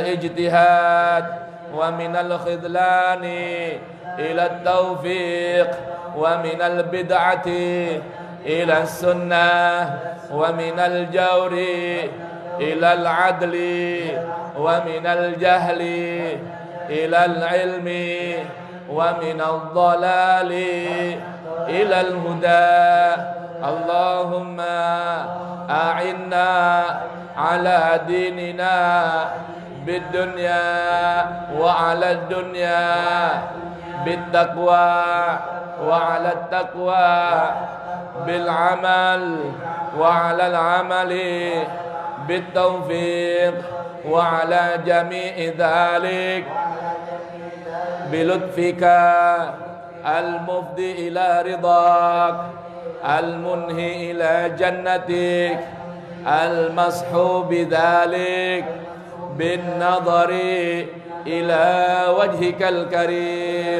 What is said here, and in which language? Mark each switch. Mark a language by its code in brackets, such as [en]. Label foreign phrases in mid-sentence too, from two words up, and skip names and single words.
[ar] اجتهاد ومن الخذلان إلى التوفيق ومن البدعة إلى السنة ومن الجور إلى العدل ومن الجهل إلى العلم ومن الضلال إلى الهدى. اللهم أعنا على ديننا بالدنيا وعلى الدنيا بالتقوى وعلى التقوى بالعمل وعلى العمل بالتوفيق وعلى جميع ذلك بلطفك المفضي إلى رضاك المنهي إلى جنتك المشوب بذلك بالنظر إلى وجهك الكريم.